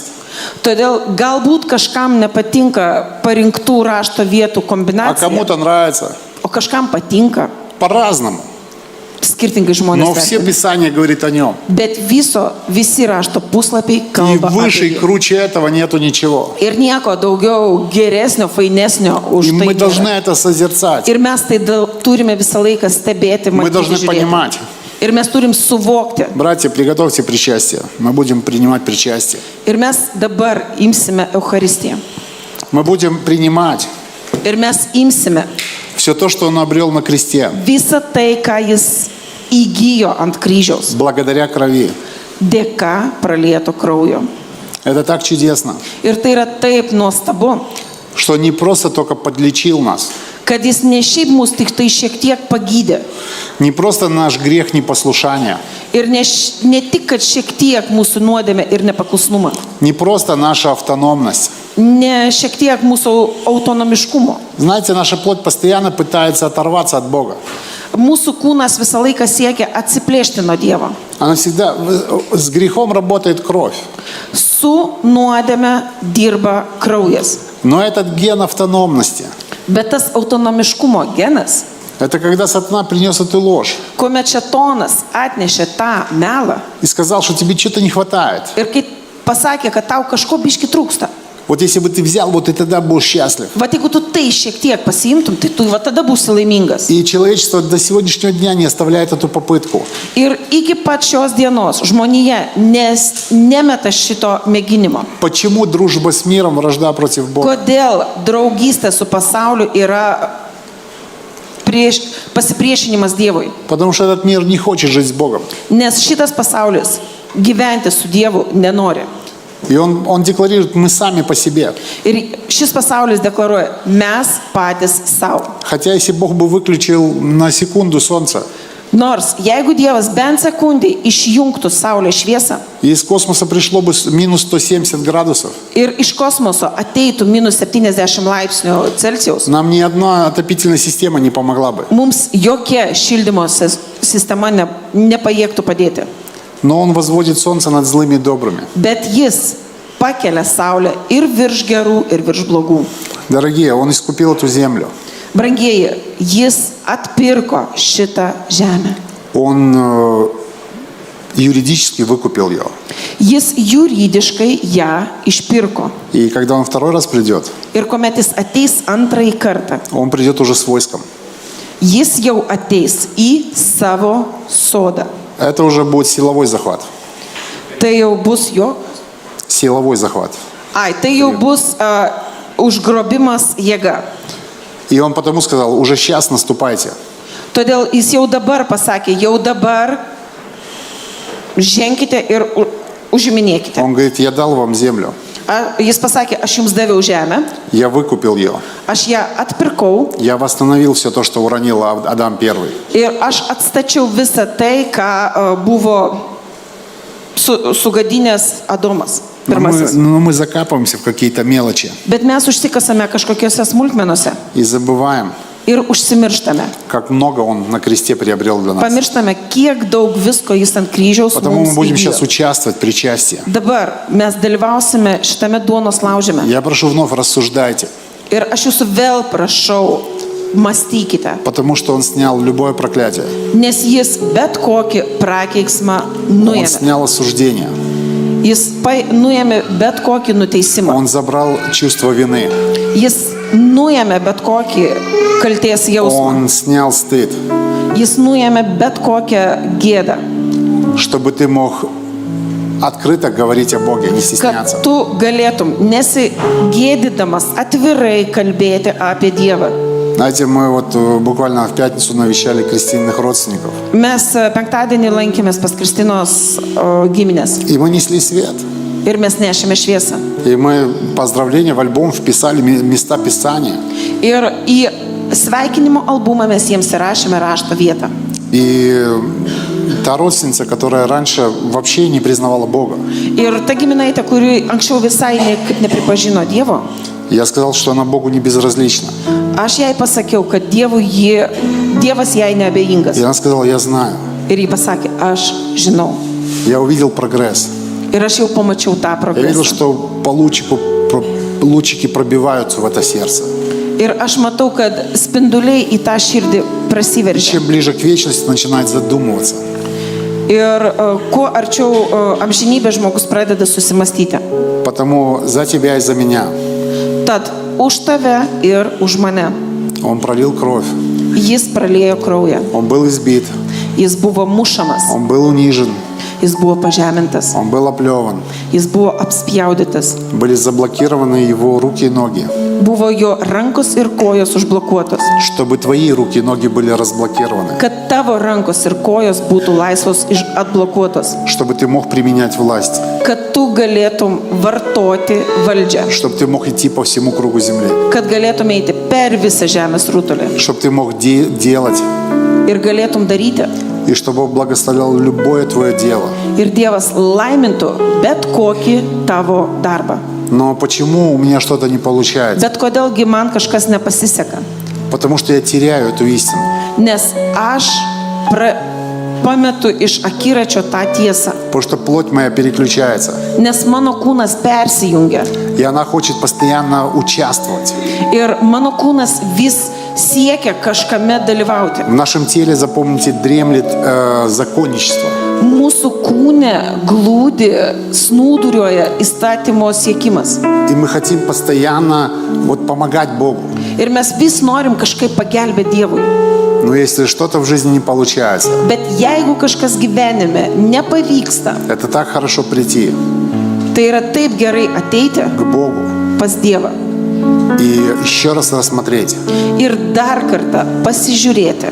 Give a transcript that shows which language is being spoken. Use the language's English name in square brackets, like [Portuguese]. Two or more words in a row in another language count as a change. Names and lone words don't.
[Lithuanian] Todėl galbūt kažkam nepatinka parinktų rašto vietų [Russian] А [Lithuanian] kombinacija, [Russian] кому-то нравится. [Lithuanian] o kažkam patinka. [Russian] По-разному. [Lithuanian] Skirtingai žmonės [Russian] Но все [Lithuanian] vertina. [Russian] Писания говорит о нем. [Lithuanian] Bet visi rašto puslapiai [Russian] И [Lithuanian] kalba [Russian] выше и [Lithuanian] apie jį. [Russian] круче этого нету ничего. [Lithuanian] Ir nieko daugiau geresnio, fainesnio [Russian] И [Lithuanian] už tai [Russian] мы [Lithuanian] nėra. [Russian] должны это созерцать. [Lithuanian] Ir mes tai turime visą laiką stebėti, [Russian] Мы [Lithuanian] matyti, [Russian] должны [Lithuanian] žiūrėti. [Russian] понимать. [Lithuanian] Ir mes turim suvokti. [Russian] Братья, приготовьте причастие. Мы будем принимать причастие. [Lithuanian] Ir mes dabar imsime Eucharistiją. [Russian] Мы будем принимать [Lithuanian] Ir mes imsime [Russian] все то, что он обрел на кресте. [Lithuanian] visą tai, ką jis įgyjo ant kryžiaus [Russian] благодаря крови. [Lithuanian] dėka pralieto kraujo. [Russian] Это так чудесно, [Lithuanian] Ir tai yra taip nuostabu, [Russian] что не просто только подлечил нас, [Lithuanian] kad jis ne šiaip mus tik tai šiek tiek pagydė. [Russian] не просто наш грех непослушания, [Lithuanian] Ir ne tik, kad šiek tiek mūsų nuodėmė ir nepaklusnumą. [Russian] не просто наша автономность. [Lithuanian] Ne šiek tiek mūsų autonomiškumo. [Russian] Знаете, наша плоть постоянно пытается оторваться от Бога. [Lithuanian] Mūsų kūnas visą laiką siekia atsiplėšti nuo Dievo. [Russian] Она всегда, с грехом работает кровь. [Lithuanian] Su nuodėme dirba kraujas. [Russian] Но этот ген автономности, [Lithuanian] Bet tas autonomiškumo genas, [Russian] это когда сатана принес эту ложь [Lithuanian] kuomet šetonas atnešė tą melą [Russian] и сказал, что тебе что-то не хватает. [Lithuanian] ir kai pasakė, kad tau kažko biški trūksta. [Russian] Вот если бы ты взял, вот ты тогда был счастлив. [Lithuanian] Va, jeigu tu tai šiek tiek pasiimtum, tai tu va tada būsi laimingas. [Russian] И человечество до сегодняшнего дня не оставляет эту попытку. [Lithuanian] Ir iki pat šios dienos žmonija nemeta šito mėginimo. [Russian] Почему дружба с миром, вражда против Бога? [Lithuanian] Kodėl draugystė su pasauliu yra pasipriešinimas Dievui? [Russian] Потому что этот мир не хочет жить с Богом. [Lithuanian] Nes šitas pasaulis gyventi su Dievu nenori. [Russian] И он декларирует, мы сами по себе. [Lithuanian] Ir šis pasaulis deklaruoja, mes patys savo. [Russian] Хотя если Бог бы выключил на секунду солнце, [Lithuanian] Nors jeigu Dievas bent sekundį išjungtų Saulės šviesą [Russian] и из космоса пришло бы минус 170 градусов, [Lithuanian] ir iš kosmoso ateitų minus 70 laipsnių Celsijaus, [Russian] нам ни одна отопительная система не помогла бы. [Lithuanian] mums jokia šildymo sistema nepajėgtų padėti. [Russian] Но Он возводит солнце над злыми и добрыми. [Lithuanian] Bet jis pakelia Saulę ir virš gerų, ir virš blogų. [Russian] Дорогие, Он искупил эту землю. [Lithuanian] Brangieji, jis atpirko šitą žemę. [Russian] Он юридически выкупил ее. [Lithuanian] Jis juridiškai ją išpirko. [Russian] И когда Он второй раз придет, [Lithuanian] Ir kuomet jis ateis antrąjį kartą, [Russian] Он придет уже с войском. [Lithuanian] jis jau ateis į savo sodą. [Russian] Это уже будет силовой захват. [Lithuanian] Tai jau bus jo. [Russian] Силовой захват. [Lithuanian] Tai jau bus užgrobimas jėga. [Russian] И Он потому сказал, уже сейчас наступайте. [Lithuanian] Todėl jis jau dabar pasakė, jau dabar ženkite ir užiminėkite. [Russian] Он говорит, я дал вам землю. [Lithuanian] Jis pasakė, aš jums daviau žemę, [Russian] Я выкупил ее. [Lithuanian] aš ją atpirkau [Russian] Я восстановил все то, что уронил Адам первый. [Lithuanian] ir aš atstačiau visą tai, ką buvo sugadinęs Adomas pirmasis. [Russian] Но мы закапываемся в какие-то мелочи [Lithuanian] Bet mes užsikasame kažkokiose smulkmenose [Russian] и забываем, [Lithuanian] ir užsimirštame. [Russian] как много Он на кресте приобрел для нас. [Lithuanian] Pamirštame, kiek daug visko jis ant kryžiaus [Russian] Потому мы [Lithuanian] mums [Russian] будем сейчас [Lithuanian] įgijo. [Russian] участвовать в причастии. [Lithuanian] Dabar mes dalyvausime šitame duonos laužime. [Russian] Я прошу вновь рассуждайте, [Lithuanian] Ir aš jūsų vėl prašau, mąstykite, [Russian] потому что Он снял любое проклятие. [Lithuanian] nes jis bet kokį prakeiksmą [Russian] Он [Lithuanian] nuėmė. [Russian] снял осуждение. [Lithuanian] Jis nuėmė bet kokį nuteisimą. [Russian] Он забрал чувство вины. [Lithuanian] Jis nuėmė bet kokį kalties jausmą. [Russian] Он снял стыд, [Lithuanian] Jis nuėmė bet kokią gėdą, [Russian] чтобы ты мог открыто говорить о Боге, не стесняться. [Lithuanian] kad tu galėtum nesigėdydamas atvirai kalbėti apie Dievą. [Russian] Знаете, мы вот буквально в пятницу навещали крестильных родственников. [Lithuanian] Mes penktadienį lankėmės pas Kristinos giminės [Russian] И мы несли свет. [Lithuanian] ir mes nešėme šviesą. [Russian] И мы поздравления в альбом вписали места Писания. [Lithuanian] Ir į sveikinimo albumą mes jiems įrašėme rašto vietą. [Russian] И та родственница, которая раньше вообще не признавала Бога, [Lithuanian] Ir ta giminaitė, kuri anksčiau visai nepripažino Dievo, [Russian] я сказал, что она Богу не безразлична. [Lithuanian] aš jai pasakiau, kad Dievas jai neabejingas. [Russian] И она сказала, я знаю. [Lithuanian] Ir ji pasakė, aš žinau. [Russian] Я увидел прогресс. [Lithuanian] Ir aš jau pamačiau tą [Russian] Я видел, [Lithuanian] progresą. [Russian] что по лучики пробиваются в это сердце. [Lithuanian] Ir aš matau, kad spinduliai į tą širdį [Russian] И [Lithuanian] prasiveržia. [Russian] чем ближе к вечности, начинает задумываться. [Lithuanian] Ir kuo arčiau amžinybė žmogus pradeda susimastyti. [Russian] Потому за тебя и за меня [Lithuanian] Tad už tave ir už mane. [Russian] Он пролил кровь. [Lithuanian] Jis praliejo kraują. [Russian] Он был избит. [Lithuanian] Jis buvo mušamas. [Russian] Он был унижен. [Lithuanian] jis buvo pažemintas, [Russian] Он был оплеван. [Lithuanian] jis buvo apspjaudytas, [Russian] Были заблокированы его руки и ноги. [Lithuanian] buvo jo rankos ir kojos užblokuotos, [Russian] Чтобы твои руки и ноги были разблокированы. [Lithuanian] kad tavo rankos ir kojos būtų laisvos atblokuotos, [Russian] Чтобы ты мог применять власть. [Lithuanian] kad tu galėtum vartoti valdžią, [Russian] Чтобы ты мог идти по всему кругу земли. [Lithuanian] kad galėtum eiti per visą žemės rutulį [Russian] Чтобы ты мог делать. [Lithuanian] ir galėtum daryti. [Russian] И чтобы Он благословлял любое твое дело. [Lithuanian] Ir Dievas laimintų bet kokį tavo darbą. [Russian] Но почему у меня что-то не получается? [Lithuanian] Bet kodėlgi man kažkas nepasiseka? [Russian] Потому что я теряю эту истину. [Lithuanian] Nes aš pametu iš akiračio tą tiesą. [Russian] Потому что плоть моя переключается. [Lithuanian] Nes mano kūnas persijungia. [Russian] И она хочет постоянно участвовать. [Lithuanian] Ir mano kūnas vis siekia kažkame dalyvauti. [Russian] В нашем теле, запомните, дремлет законничество. [Lithuanian] Mūsų kūne glūdi, snūduriuoja įstatymo siekimas. [Russian] И мы хотим постоянно помогать Богу. [Lithuanian] Ir mes vis norim kažkaip pagelbėti Dievui. [Russian] Но если что-то в жизни не получается, [Lithuanian] Bet jeigu kažkas gyvenime nepavyksta, [Russian] это так хорошо прийти [Lithuanian] tai yra taip gerai ateiti [Russian] к Богу [Lithuanian] pas Dievą [Russian] и еще раз рассмотреть [Lithuanian] ir dar kartą pasižiūrėti